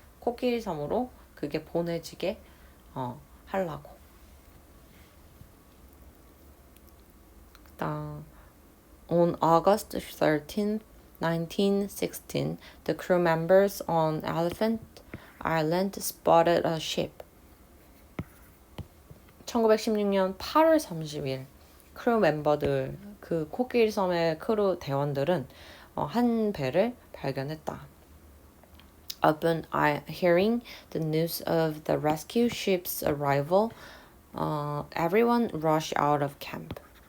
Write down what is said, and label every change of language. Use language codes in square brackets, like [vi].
[ko] 코끼리 섬으로 그게 보내지게 하려고. [en] 그다음 On August 13th, 1916, the crew members on Elephant Island spotted a ship. [ko] 1916년 8월 30일 크루 멤버들 그 코끼리 섬의 크루 대원들은 한 배를 발견했다. [en] Upon hearing the news of the rescue ship's arrival, everyone rushed out of camp.